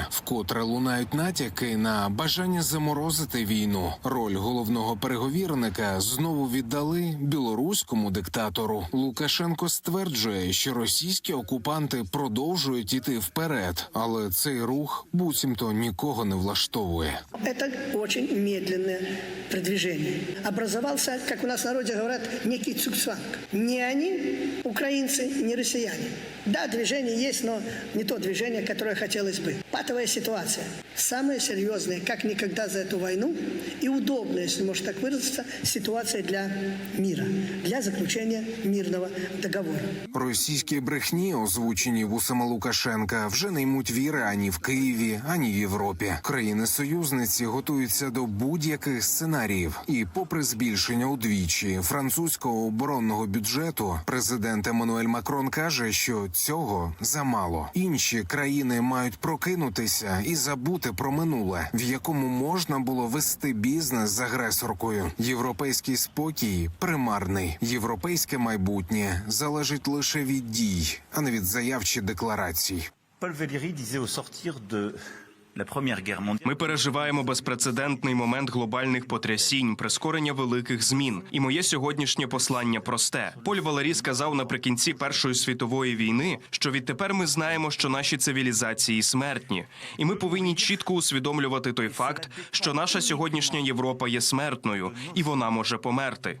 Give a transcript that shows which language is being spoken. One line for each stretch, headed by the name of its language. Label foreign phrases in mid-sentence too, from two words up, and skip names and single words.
Ukrainian: Вкотре лунають натяки на бажання заморозити війну. Роль головного переговірника знову віддали білоруському диктатору. Лукашенко стверджує, що російські окупанти продовжують іти вперед, але цей рух буцімто нікого не влаштовує.
Russian: Это очень медленное продвижение. Образовался, как у нас в народе говорят, некий цугцванг. Не они, украинцы, не россияне. Да, движение есть, но не то движение, которое хотелось бы. Патовая ситуация. Самая серьезная, как никогда за эту войну, и удобная, если можно так выразиться, ситуация для мира, для заключения мирного договора.
Ukrainian: Російські брехні, озвучені вусами Лукашенка, вже не ймуть віри ані в Києві, ані в Європі. Країни-союзниці готуються до будь-яких сценаріїв. І попри збільшення удвічі французького оборонного бюджету, президент Еммануель Макрон каже, що цього замало. Інші країни мають прокинутися і забути про минуле, в якому можна було вести бізнес з агресоркою. Європейський спокій примарний. Європейське майбутнє залежить лише від дій, а не від заяв чи декларацій.
French: Paul Valéry disait au sortir de la Première Guerre mondiale.
Ukrainian: Ми переживаємо безпрецедентний момент глобальних потрясінь, прискорення великих змін. І моє сьогоднішнє послання просте. Поль Валері сказав наприкінці Першої світової війни, що відтепер ми знаємо, що наші цивілізації смертні. І ми повинні чітко усвідомлювати той факт, що наша сьогоднішня Європа є смертною, і вона може померти.